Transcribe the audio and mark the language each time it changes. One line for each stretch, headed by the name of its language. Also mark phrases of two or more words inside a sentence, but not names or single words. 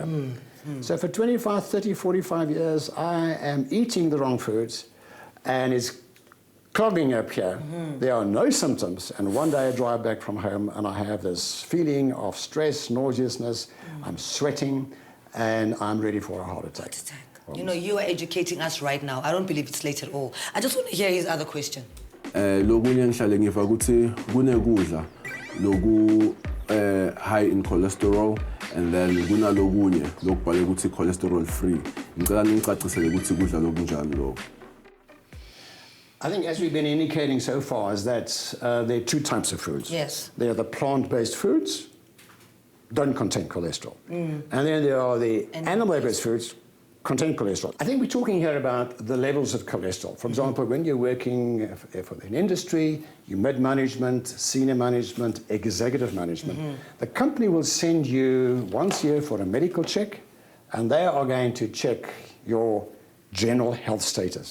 English: So for 25, 30, 45 years, I am eating the wrong foods, and it's clogging up here. There are no symptoms, and one day I drive back from home and I have this feeling of stress, nauseousness, I'm sweating, and I'm ready for a heart attack. You know, you are educating us right now. I don't believe it's late at all. I just want to hear his other question.
Swati: Lokunye ngihlale ngiva ukuthi kunekudla loku
English: high in cholesterol, and then
Swati: kunalokunye lokubhale ukuthi
English: cholesterol free.
Swati: Ngicela ningicacisele ukuthi kudla lokunjani lokho.
English: I think as we've been indicating so far is that there are two types of foods. Yes. There are the plant-based foods, don't contain cholesterol. And then there are the animal-based foods, contain cholesterol. I think we're talking here about the levels of cholesterol. For example, when you're working for an industry, you're mid-management, senior management, executive management, the company will send you once a year for a medical check, and they are going to check your general health status.